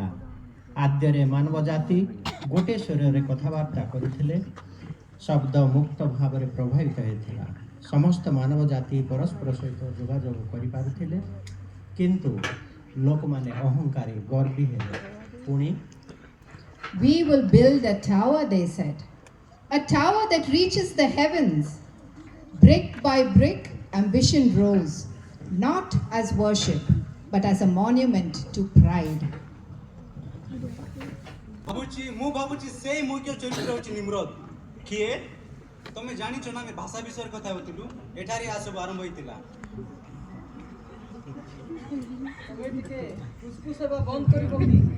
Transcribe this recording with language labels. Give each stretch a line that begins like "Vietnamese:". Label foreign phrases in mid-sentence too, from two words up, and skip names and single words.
Odia: ଆଦ୍ୟରେ ମାନବ ଜାତି ଗୋଟିଏ ସ୍ୱରରେ କଥାବାର୍ତ୍ତା କରୁଥିଲେ। ଶବ୍ଦ ମୁକ୍ତ ଭାବରେ ପ୍ରବାହିତ ହେଉଥିଲା। ସମସ୍ତ ମାନବ ଜାତି ପରସ୍ପର ସହିତ ଯୋଗାଯୋଗ କରିପାରୁଥିଲେ। କିନ୍ତୁ ଲୋକମାନେ ଅହଙ୍କାରୀ ଗର୍ବୀ ହେଲେ। ପୁଣି
English: We will build a tower, they said, a tower that reaches the heavens. Brick by brick, ambition rose, not as worship, but as a monument to pride.
Odia: ମୁଁ ଭାବୁଛି ସେଇ ମୁଖ୍ୟ ଚରିତ୍ର ହେଉଛି ନିମ୍ରୋଦ। କିଏ? ତମେ ଜାଣିଛ ନା ଆମେ ଭାଷା ବିଷୟରେ କଥା ହେଉଥିଲୁ। ଏଠାରେ ଏହା ସବୁ ଆରମ୍ଭ ହୋଇଥିଲା। ତମେ ଟିକେ ଫୁସଫୁସ ହେବା ବନ୍ଦ କରିବ କି?